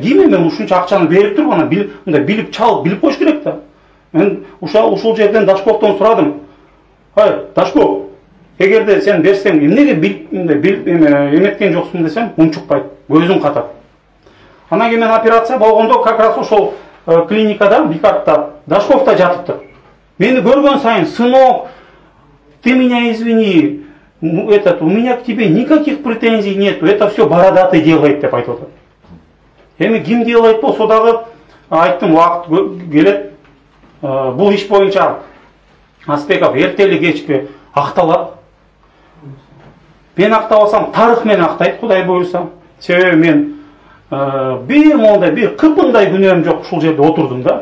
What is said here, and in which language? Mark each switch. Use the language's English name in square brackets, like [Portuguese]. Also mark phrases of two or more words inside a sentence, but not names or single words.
[Kyrgyz] Кийме мен ушунча акчаны берип туруп, аны мындай билип чал, билип коюш керек да. Мен ушул жерден Дашковдон сурадым. Дашков, эгерде сен берсең, эмнеге эметкен жоксуң десем, унчукпайт, көзүн катат. Анан кийин мен операция болгондо [Russian] как раз [Kyrgyz] ошол клиникада, Бикартта, Дашков да жатыптыр. Мени көргөн сайын, [Russian] сынок, ты меня извини, у меня к тебе никаких претензий нету, это все бородатый делает [Kyrgyz] деп айтып отыр. Эми ким делает болсо дагы айттым, убакыт келет, бул иш боюнча Аспеков эртели кечпи акталат. Мен актабасам, тарых мени актайт, Кудай буйруса. Себеби мен бир кыпындай күнөөм жок ушул жерде отурдум да.